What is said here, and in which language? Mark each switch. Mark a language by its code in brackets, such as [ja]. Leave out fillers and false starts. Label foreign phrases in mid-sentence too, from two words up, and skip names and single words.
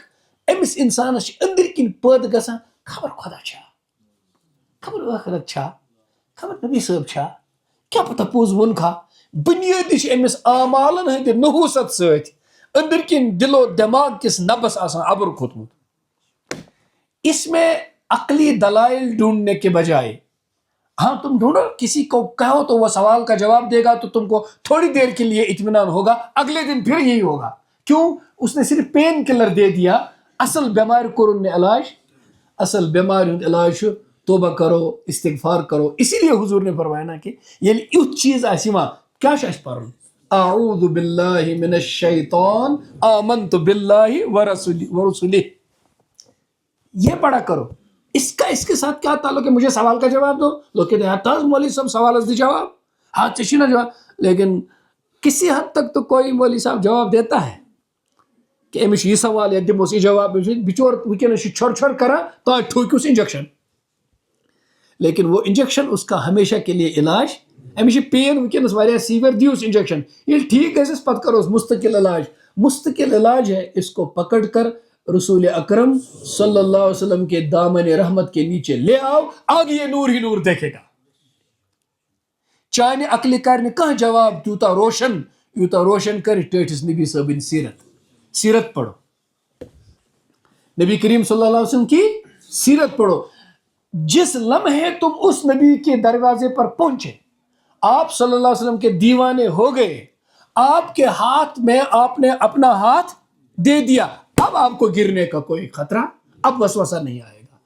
[ks] أمِس انسانس چھِ أنٛدٕرۍ کِنۍ پٲدٕ گژھان خبر خدا چھا خبر ٲخرت چھا خبر نبی صٲب چھا کیٛاہ پتہ پوٚز ووٚنکھا. بُنیٲدی چھِ أمِس اعمالن ہٕنٛدِ نحوست سۭتۍ أنٛدٕرۍ کِنۍ دِلو دٮ۪ماغ کِس نبس آسان ابُر کھوٚتمُت. [ur] اس میں عقلی دلائل ڈھونڈنے کے بجائے ہاں تم ڈھونڈو کسی کو کہو تو وہ سوال کا جواب دے گا تو تم کو تھوڑی دیر کے لیے اطمینان ہوگا اگلے دن پھر یہی ہوگا. کیوں اس نے صرف پین کلر دے دیا. [ks] اصل بیمارِ کوٚرُن نہٕ علاج. اصل بیمارِ ہُنٛد علاج چھُ [ur] توبہ کرو استغفار کرو. اسی لیے حضور نے فرمایا نا کہ [ks] ییٚلہِ یُتھ چیٖز آسہِ یِوان کیٛاہ چھُ اَسہِ پرُن [ar] اعوذ باللہ من الشیطان آمنت باللہ ورسولہ [ur] یہ پڑھا کرو. اس کا اس کے ساتھ کیا تعلق ہے مجھے سوال کا جواب دو. لوگ کہتے ہیں مولوی صاحب [ks] سوالس دی جواب ہاں ژےٚ چھُے نا جواب. [ur] لیکن کسی حد تک تو کوئی مولوی صاحب جواب دیتا ہے کہ [ks] أمِس چھُ یہِ سوال یا دِموس یہِ جواب. بِچور وٕنکیٚنس چھُ چھۄر چھۄر کران تانۍ ٹھوکِوس انجیکشن. [ur] لیکن وہ انجیکشن اس کا ہمیشہ کے لیے علاج. [ks] أمِس چھِ پین وٕنکیٚنس واریاہ سیویر دیوس انجیکشن ییٚلہِ ٹھیک گژھٮ۪س پتہٕ کروس مستقل علاج. [ur] مستقل علاج ہے اس کو پکڑ کر رسول اکرم [ar] صلی اللہ علیہ وسلم [ur] کے دامن رحمت کے نیچے لے آؤ آگے یہ نور ہی نور دیکھے گا. [ks] چانہِ عقلہِ کر نہٕ کانٛہہ جواب تیوٗتاہ روشن یوٗتاہ روشن کرِ ٹٲٹھِس نبی صٲبٕنۍ سیرت. [ur] سیرت پڑھو. نبی کریم [ar] صلی اللہ علیہ وسلم [ur] کی سیرت پڑھو. جس لمحے تم اس نبی کے دروازے پر پہنچے، آپ [ar] صلی اللہ علیہ وسلم [ur] کے دیوانے ہو گئے، آپ کے ہاتھ میں آپ نے اپنا ہاتھ دے دیا، اب آپ کو گرنے کا کوئی خطرہ، اب وسوسہ نہیں آئے گا.